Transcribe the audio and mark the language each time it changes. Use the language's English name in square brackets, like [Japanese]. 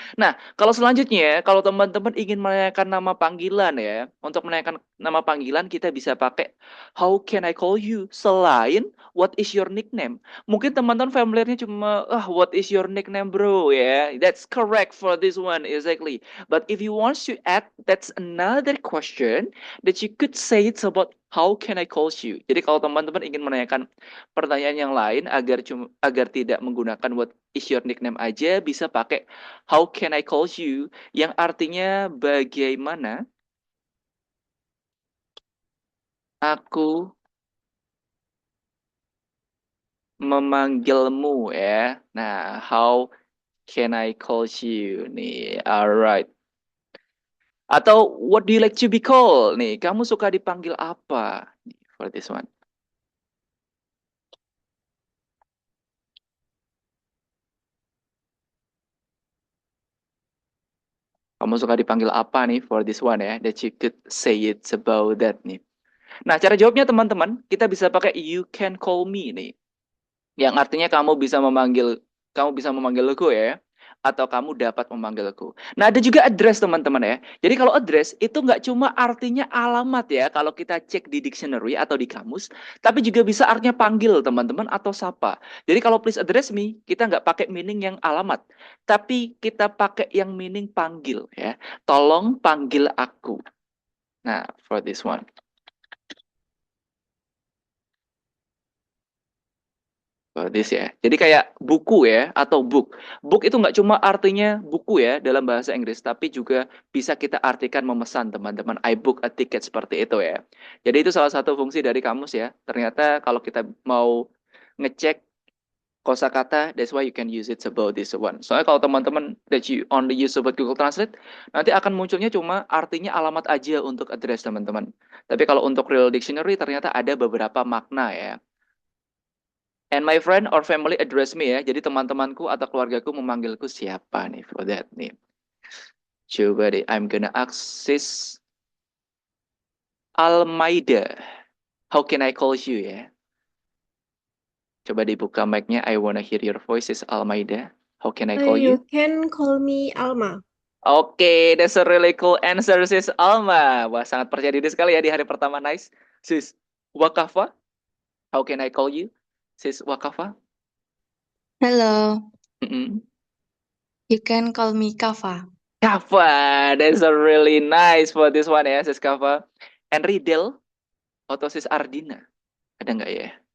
[Indonesian] Nah, kalau selanjutnya, kalau teman-teman ingin menanyakan nama panggilan ya, untuk menanyakan nama panggilan kita bisa pakai [English] how can I call you [Indonesian] selain [English] what is your nickname. [Indonesian] Mungkin teman-teman familiarnya cuma [English] what is your nickname bro [Indonesian] ya. [English] That's correct for this one exactly. But if you want to add, that's another question that you could say it's about how can I call you. [Indonesian] Jadi kalau teman-teman ingin menanyakan pertanyaan yang lain agar tidak menggunakan [English] what is your nickname [Indonesian] aja, bisa pakai [English] how can I call you [Indonesian] yang artinya bagaimana aku memanggilmu ya. [English] Nah, how can I call you nih. Alright. Atau what do you like to be called nih? [Indonesian] Kamu suka dipanggil apa nih, [English] for this one? [Indonesian] Kamu suka dipanggil apa nih [English] for this one ya? That you could say it about that nih. [Indonesian] Nah, cara jawabnya teman-teman, kita bisa pakai [English] you can call me [Indonesian] nih. Yang artinya kamu bisa memanggilku ya. Atau kamu dapat memanggilku. Nah, ada juga address teman-teman ya. Jadi kalau address itu nggak cuma artinya alamat ya. Kalau kita cek di dictionary atau di kamus. Tapi juga bisa artinya panggil teman-teman atau sapa. Jadi kalau [English] please address me, [Indonesian] kita nggak pakai meaning yang alamat. Tapi kita pakai yang meaning panggil ya. Tolong panggil aku. Nah, [English] for this one. [Indonesian] This ya. Jadi kayak buku ya atau book. Book itu nggak cuma artinya buku ya dalam bahasa Inggris, tapi juga bisa kita artikan memesan teman-teman. [English] I book a ticket [Indonesian] seperti itu ya. Jadi itu salah satu fungsi dari kamus ya. Ternyata kalau kita mau ngecek kosakata, [English] that's why you can use it about this one. [Indonesian] Soalnya kalau teman-teman [English] that you only use about Google Translate, [Indonesian] nanti akan munculnya cuma artinya alamat aja untuk address teman-teman. Tapi kalau untuk real dictionary ternyata ada beberapa makna ya. [English] And my friend or family address me ya. [Indonesian] Jadi teman-temanku atau keluargaku memanggilku siapa nih [English] for that [Indonesian] nih. Coba deh, [English] I'm gonna ask sis Almaida. How can I call you ya? [Indonesian] Coba dibuka mic-nya. [English] I wanna hear your voice, sis Almaida. How can I call you? You can call me Alma. Okay, that's a really cool answer, sis Alma. [Indonesian] Wah, sangat percaya diri sekali ya di hari pertama. [English] Nice. Sis Wakafa, how can I call you? Sis Wakafa? Hello, Mm-mm. you can call me Kava. Kava, that's a really nice for this one ya, sis Kava. [Indonesian] And Ridel atau sis Ardina, ada nggak ya?